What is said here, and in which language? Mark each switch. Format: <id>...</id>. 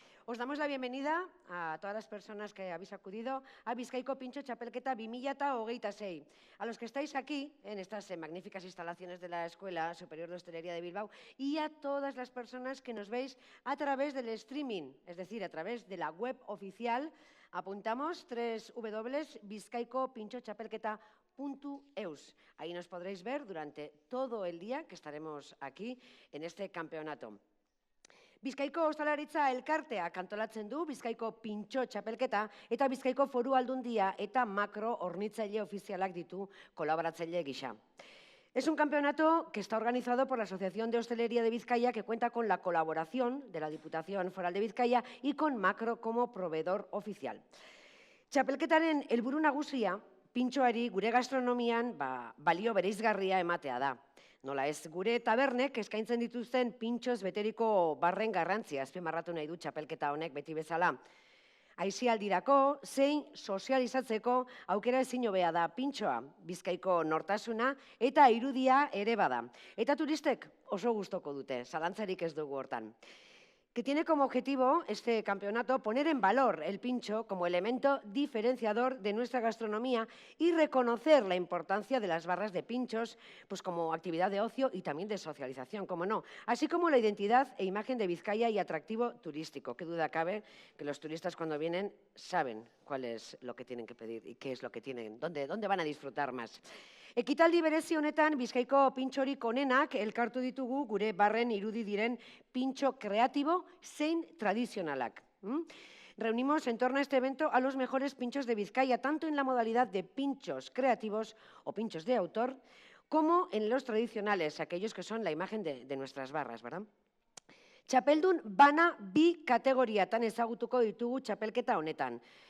<es>Os damos la bienvenida a todas las personas que habéis acudido a Bizkaiko Pintxo Txapelketa 2026. A los que estáis aquí, en estas magníficas instalaciones de la Escuela Superior de Hostelería de Bilbao, y a todas las personas que nos veis a través del streaming, es decir, a través de la web oficial. Apuntamos www.bizkaikopintxotxapelketa.eus. Ahí nos podréis ver durante todo el día que estaremos aquí en este campeonato.</es> <eu>Bizkaiko Ostalaritza Elkarteak antolatzen du Bizkaiko Pintxo Txapelketa eta Bizkaiko Foru Aldundia eta makro hornitzaile ofizialak ditu kolaboratzaile gisa.</eu> <es>Es un campeonato que está organizado por la Asociación de Hostelería de Vizcaya, que cuenta con la colaboración de la Diputación Foral de Bizkaia y con Macro como proveedor oficial.</es> <eu>Txapelketaren helburu nagusia, pintxoari gure gastronomian balio bereizgarria ematea da. Nola ez, gure tabernek eskaintzen dituzten pintxoz beteriko barren garrantzia azpimarratu nahi du txapelketa honek beti bezala. Aisialdirako, zein sozializatzeko aukera ezin hobea da pintxoa, Bizkaiko nortasuna eta irudia ere bada. Eta turistek oso gustoko dute, zalantzarik ez dugu hortan.</eu> <es>Que tiene como objetivo este campeonato poner en valor el pincho como elemento diferenciador de nuestra gastronomía y reconocer la importancia de las barras de pinchos pues como actividad de ocio y también de socialización, como no, así como la identidad e imagen de Vizcaya y atractivo turístico. Qué duda cabe que los turistas cuando vienen saben cuál es lo que tienen que pedir y qué es lo que tienen, dónde van a disfrutar más.</es> <eu>Ekitaldi berezi honetan Bizkaiko pintxorik onenak elkartu ditugu gure barren irudi diren pintxo kreatibo zein tradizionalak.</eu> <es>Reunimos en torno a este evento a los mejores pinchos de Bizkaia, tanto en la modalidad de pinchos creativos o pinchos de autor, como en los tradicionales, aquellos que son la imagen de nuestras barras, ¿verdad?</es> <eu>Txapeldun bana bi kategoriatan ezagutuko ditugu txapelketa honetan.</eu>